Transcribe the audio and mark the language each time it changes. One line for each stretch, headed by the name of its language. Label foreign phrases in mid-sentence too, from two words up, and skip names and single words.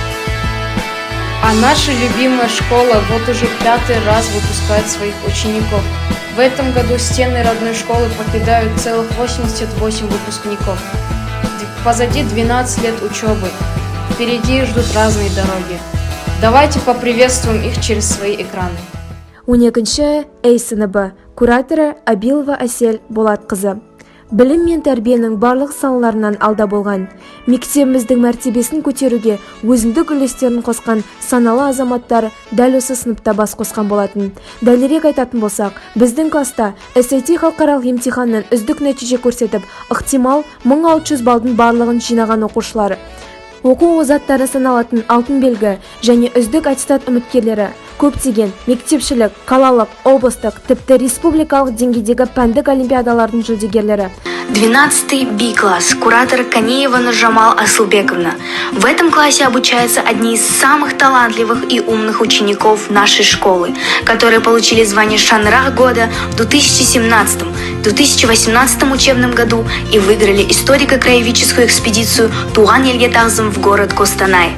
Russian: А наша любимая школа вот уже 5-й раз выпускает своих учеников. В этом году стены родной школы покидают целых 88 выпускников. Позади 12 лет учебы. Впереди ждут разные дороги. Давайте поприветствуем их через свои экраны.
Kazakh: 12-ші A сыныбы, кураторы Абилова Әсел Болатқызы. Білім мен тәрбиенің барлық салаларынан алда болған, мектебіміздің мәртебесін көтеруге өзіндік үлестерін қосқан саналы азаматтар дәл осы сыныпта бас қосқан болатын. Дәлірек айтатын болсақ, біздің класста SAT халықаралық емтиханнан үздік нәтиже көрсетіп, ықтимал 1600 балдың барлығын жинаған оқушылар. Оқу озаттары саналатын алтын белгі және үздік аттестат үміткерлері көптеген мектепшілік, қалалық, облыстық, тіпті республикалық деңгейдегі пәндік олимпиадалардың жүлдегерлері.
Russian: 12-й B-класс, куратор Канеева Нуржамал Асылбековна. В этом классе обучаются одни из самых талантливых и умных учеников нашей школы, которые получили звание Шанрах года в 2017-2018 учебном году и выиграли историко-краеведческую экспедицию Туган Елге Тағзым в город Костанай.